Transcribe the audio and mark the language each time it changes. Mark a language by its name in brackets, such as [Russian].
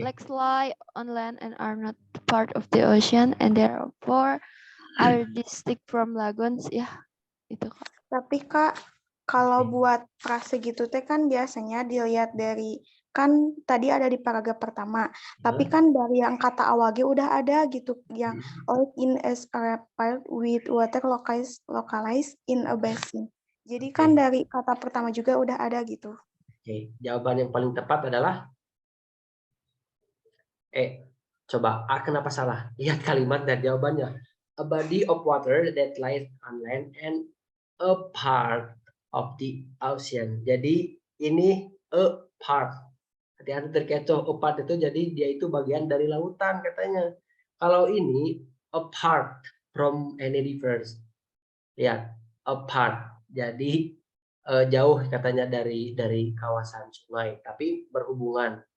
[English] lakes lie on land and are not part of the ocean and therefore are distinct from lagoons. [Indonesian] Ya, itu Kak. Tapi Kak, kalau Oke. buat frase gitu teh kan biasanya dilihat dari, kan tadi ada di paragraf pertama, tapi kan dari yang kata awalnya udah ada gitu, yang [English] all in as a part with water localized in a basin. [Indonesian] Jadi kan dari kata pertama juga udah ada gitu. Oke, jawaban yang paling tepat adalah coba A kenapa salah? Lihat kalimat dan jawabannya. [English] A body of water that lies on land and a part of the ocean. [Indonesian] Jadi ini a part. Hati-hati terkecoh. A part itu jadi dia itu bagian dari lautan katanya. Kalau ini [English] a part from any rivers. [Indonesian] Lihat, a part. Jadi jauh katanya dari kawasan sungai, tapi berhubungan.